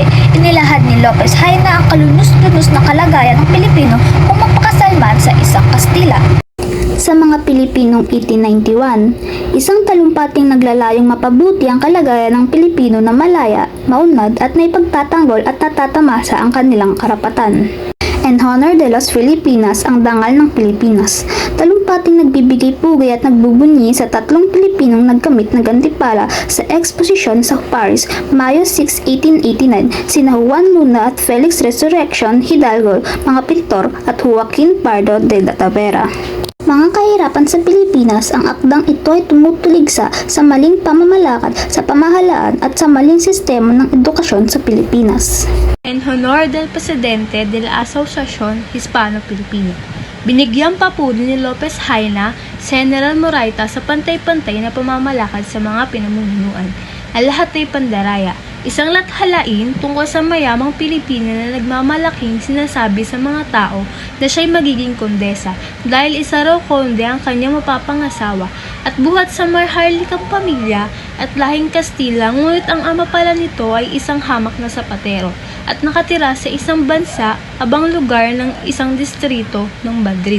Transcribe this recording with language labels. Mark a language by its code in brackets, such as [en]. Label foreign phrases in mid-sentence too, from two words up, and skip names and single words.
[tl] Inilahad ni Lopez Haina ang kalunos-lunos na kalagayan ng Pilipino kung magpakasalman sa isang Kastila. Sa mga Pilipinong 1891, isang talumpating naglalayong mapabuti ang kalagayan ng Pilipino na malaya, maunlad at naipagtatanggol at natatamasa ang kanilang karapatan. [es] En honor de los Filipinas, [tl] ang dangal ng Pilipinas. Talumpating nagbibigay pugay at nagbubunyi sa tatlong Pilipinong nagkamit ng gantimpala sa eksposisyon sa Paris, Mayo 6, 1889, sina Juan Luna at Felix Resurrection Hidalgo, mga pintor, at Joaquin Pardo de la Tavera. Mga kahirapan sa Pilipinas, ang akdang ito ay tumutuligsa sa maling pamamalakad sa pamahalaan at sa maling sistema ng edukasyon sa Pilipinas. [es] En honor del Presidente de la Asociación Hispano-Filipina. [tl] Binigyang papuri ni Lopez Haina, General Moraita sa pantay-pantay na pamamalakad sa mga pinamumunuan. Ang lahat ay pandaraya, isang lathalain tungkol sa mayamang Pilipina na nagmamalaking sinasabi sa mga tao na siya'y magiging kondesa dahil isa raw konde ang kanyang mapapangasawa at buhat sa maharlikang pamilya at lahing Kastila, ngunit ang ama pala nito ay isang hamak na sapatero at nakatira sa isang bansa abang lugar ng isang distrito ng Madrid.